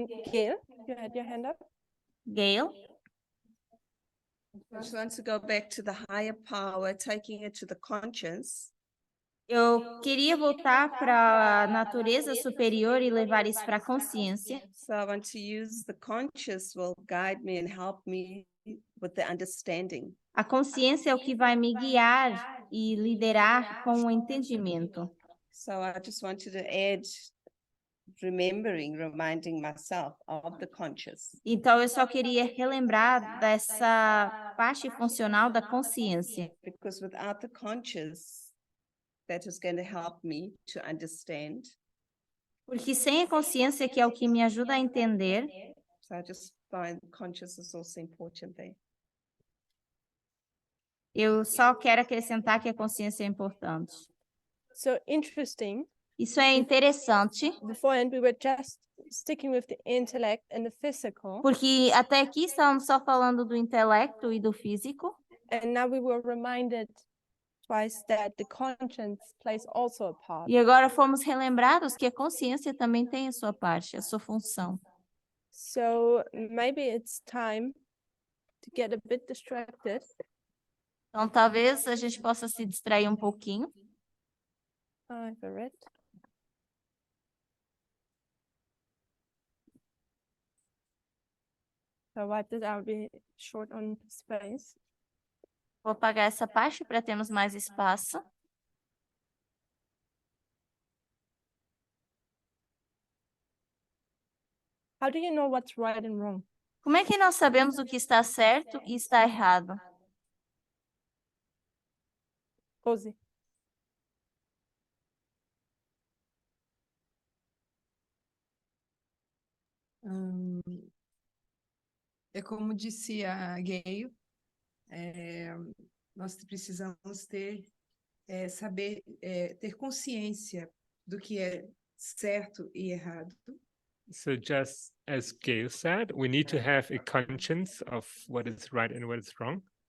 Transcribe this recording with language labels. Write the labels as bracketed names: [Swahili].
[English] Gail, you had your hand up. Gail. I just want to go back to the higher power, taking it to the conscience. [Portuguese] Eu queria voltar para a natureza superior e levar isso para a consciência. [English] So I want to use the conscious will guide me and help me with the understanding. [Portuguese] A consciência é o que vai me guiar e liderar com o entendimento. [English] So I just wanted to add reminding myself of the conscious. [Portuguese] Então, eu só queria relembrar dessa parte funcional da consciência. [English] Because without the conscious, that is going to help me to understand. [Portuguese] Porque sem a consciência, que é o que me ajuda a entender, [English] So I just find conscious is also important there. [Portuguese] eu só quero acrescentar que a consciência é importante. [English] So interesting. [Portuguese] Isso é interessante, [English] Beforehand, we were just sticking with the intellect and the physical, [Portuguese] porque até aqui estamos só falando do intelecto e do físico, [English] and now we were reminded twice that the conscience plays also a part. [Portuguese] e agora fomos relembrados que a consciência também tem a sua parte, a sua função. [English] So maybe it's time to get a bit distracted. [Portuguese] Então, talvez a gente possa se distrair um pouquinho. [English] I've read. So wipe this out, be short on space. [Portuguese] Vou apagar essa parte para termos mais espaço. [English] How do you know what's right and wrong? [Portuguese] Como é que nós sabemos o que está certo e está errado? [English] Rosie. [Portuguese] É como disse a Gayle, nós precisamos saber, ter consciência do que é certo e errado. [English] So just as Gail said, we need to have a conscience of what is right and what is wrong.